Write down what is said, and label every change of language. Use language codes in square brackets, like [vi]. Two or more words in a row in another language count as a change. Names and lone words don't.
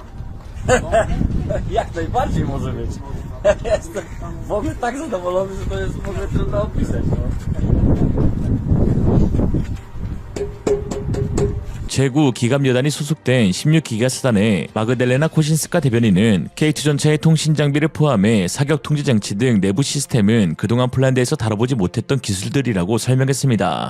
[pl] Jak najbardziej może być. Ja jestem w ogóle tak zadowolony, że to jest w ogóle trudno opisać. [ko] 제구 기갑여단이 소속된 16기가 사단의 마그델레나 코신스카 대변인은 K2 전차의 통신 장비를 포함해 사격 통제 장치 등 내부 시스템은 그동안 폴란드에서 다뤄보지 못했던 기술들이라고 설명했습니다.